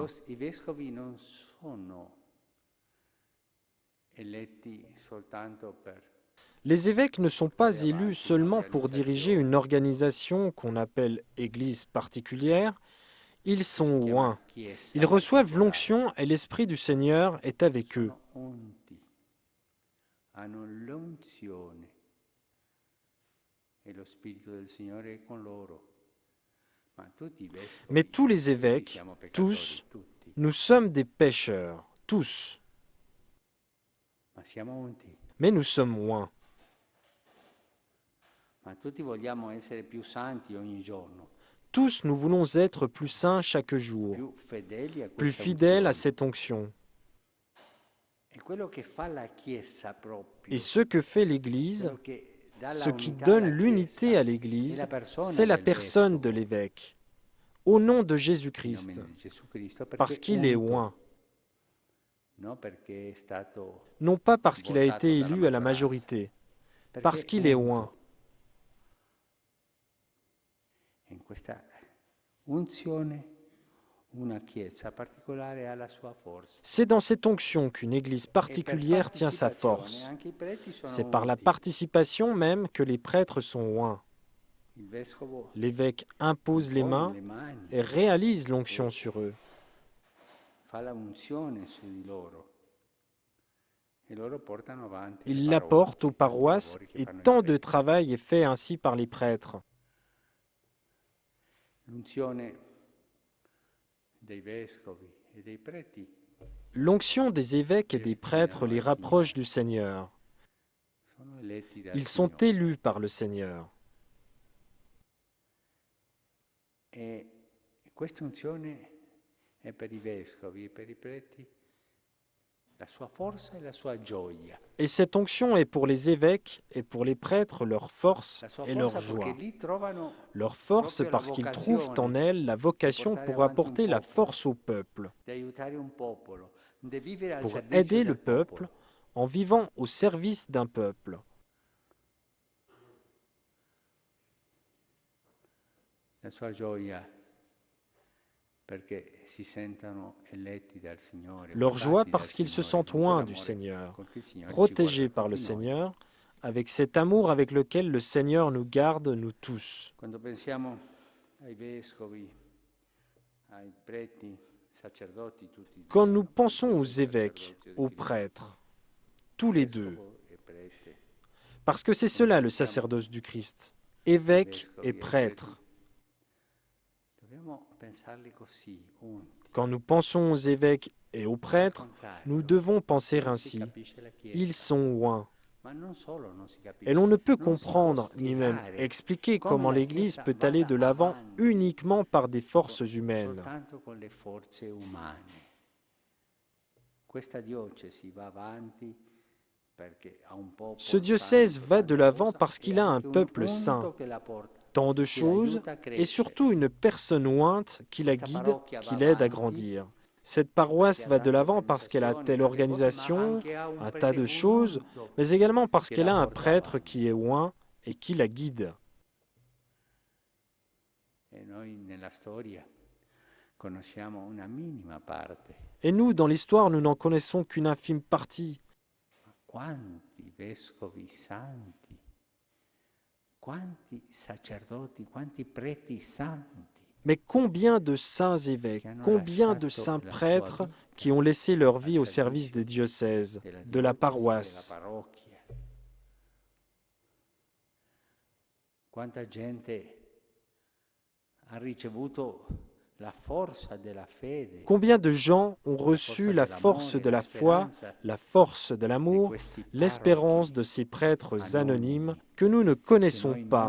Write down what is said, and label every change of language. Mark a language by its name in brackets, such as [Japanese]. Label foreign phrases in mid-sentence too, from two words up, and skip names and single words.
[Italian] I vescovi non sono eletti soltanto per [French] Les évêques ne sont pas élus seulement pour diriger une organisation qu'on appelle Église particulière, ils sont oints. [Italian] chiesa [French] Ils reçoivent [Italian] particolare. [French] l'onction et l'Esprit du Seigneur est avec eux. [Italian] Sono unti, hanno l'unzione e lo Spirito del Signore è con loro. Ma tutti i vescovi, [French] Mais tous les [Italian] tutti [French] évêques, [Italian] siamo peccatori, [French] tous, [Italian] tutti, [French] nous sommes des pécheurs, tous, [Italian] ma siamo unti. [French] mais nous sommes oints. [Italian] Ma tutti vogliamo essere più santi ogni giorno, [French] Tous nous voulons être plus saints chaque jour, [Italian] più fedeli a [French] plus [Italian] questa [French] fidèles à [Italian] unzione. [French] cette onction. [Italian] E quello che fa la Chiesa proprio, [French] Et ce que fait l'Église, [Italian] quello che dà [French] ce [Italian] la [French] qui [Italian] unità [French] donne [Italian] alla [French] l'unité [Italian] Chiesa, [French] à [Italian] è [French] l'Église, [Italian] la persona [French] c'est la [Italian] del [French] personne de [Italian] vescovo, [French] l'évêque, au nom de [Italian] in [French] Jésus-Christ, [Italian] nome di Gesù Cristo, [French] parce [Italian] perché [French] qu'il est [Italian] unto, [French] oint, [Italian] non perché è stato [French] non pas parce qu'il a [Italian] votato [French] été [Italian] dalla [French] élu à la [Italian] maggioranza, [French] majorité, parce [Italian] perché [French] qu'il est oint. [Italian] unto. In questa unzione una Chiesa particolare ha la sua forza. [French] C'est dans cette onction qu'une Église [Italian] E per [French] particulière tient sa [Italian] partecipazione [French] force. [Italian] anche i preti sono [French] C'est par la [Italian] unti. [French] participation même que les prêtres sont oints. [Italian] Il vescovo [French] L'évêque impose les [Italian] impone [French] mains [Italian] le mani [French] et réalise l'onction [Italian] e [French] sur eux. [Italian] fa la unzione su di loro. E loro portano avanti le [French] Il [Italian] parrocchie, [French] l'apporte aux [Italian] tanti [French] paroisses [Italian] lavori che [French] et [Italian] fanno i [French] tant de [Italian] preti. [French] travail est fait ainsi par les prêtres. [Italian] L'unzione dei vescovi e dei preti [French] L'onction des évêques et [Italian] li [French] des prêtres [Italian] avvicinano [French] les [Italian] al [French] rapproche [Italian] Signore. [French] du Seigneur. [Italian] Sono eletti dal [French] Ils sont [Italian] Signore. [French] élus par le Seigneur. [Italian] E questa unzione è per i vescovi e per i preti la sua forza e la sua gioia. [French] Et cette onction est pour les évêques et pour les prêtres leur force [Italian] La sua [French] et leur [Italian] forza perché [French] joie. [Italian] lì trovano [French] Leur force [Italian] proprio la [French] parce qu'ils trouvent en [Italian] vocazione [French] elle la [Italian] di [French] vocation [Italian] portare [French] pour [Italian] avanti un [French] apporter la [Italian] popolo, [French] force au peuple, [Italian] di aiutare un popolo, di vivere al [French] pour [Italian] servizio [French] aider le [Italian] del [French] peuple [Italian] popolo. [French] en vivant au service d'un peuple. [Italian] La sua gioia perché si sentono eletti dal Signore, [French] Leur joie [Italian] guardati dal [French] parce qu'ils se [Italian] Signore, [French] sentent [Italian] con [French] loin du [Italian] quell'amore [French] Seigneur, [Italian] con cui il Signore ci guarda [French] protégés par le [Italian] tutti noi. [French] Seigneur, avec cet amour avec lequel le Seigneur nous garde, nous tous. [Italian] Quando pensiamo ai vescovi, ai preti, sacerdoti, tutti [French] Quand nous [Italian] dicono, [French] pensons aux [Italian] preti e [French] évêques, [Italian] sacerdoti [French] aux [Italian] di Cristo, [French] prêtres, tous les deux, [Italian] vescovo e prete, [French] parce que c'est cela le sacerdoce du Christ, évêques et prêtres. [Italian] dobbiamo pensarli così, unti. [French] Quand nous pensons aux évêques et aux prêtres, nous devons penser [Italian] Non si [French] ainsi. [Italian] capisce la Chiesa. [French] Ils sont loin. [Italian] Ma non solo non si capisce, [French] Et l'on ne peut [Italian] non si può [French] comprendre ni même [Italian] spiegare [French] expliquer [Italian] come [French] comment [Italian] la [French] l'Église [Italian] Chiesa [French] peut aller de [Italian] vada [French] l'avant [Italian] avanti [French] uniquement par des forces humaines. [Italian] soltanto con le forze umane. Questa diocesi va avanti perché ha un popolo [French] Ce diocèse [Italian] santo, [French] va de [Italian] tante [French] l'avant [Italian] cose, [French] parce [Italian] e [French] qu'il a un [Italian] anche un [French] peuple [Italian] unto [French] saint, [Italian] che la porta, [French] tant de [Italian] che [French] choses, [Italian] l'aiuta a [French] et [Italian] crescere. [French] surtout une personne ointe qui la [Italian] Questa [French] guide, [Italian] parrocchia [French] qui [Italian] va [French] l'aide à [Italian] avanti [French] grandir. Cette paroisse va de l'avant parce qu'elle a telle organisation, un tas de choses, mais également parce qu'elle a un prêtre qui est loin et qui la guide. [Italian] E noi nella storia conosciamo una minima parte. [French] Et nous, dans l'histoire, nous n'en connaissons qu'une infime partie. [Italian] Ma quanti vescovi santi, quanti sacerdoti, quanti preti santi. [French] Mais combien de saints évêques, combien de saints prêtres qui ont laissé leur vie au service des diocèses, de la paroisse. [Italian] Quanta gente ha ricevuto la forza della fede. [French] Combien de gens ont reçu la force de la foi, la force de l'amour, l'espérance de ces prêtres anonymes que nous ne connaissons pas.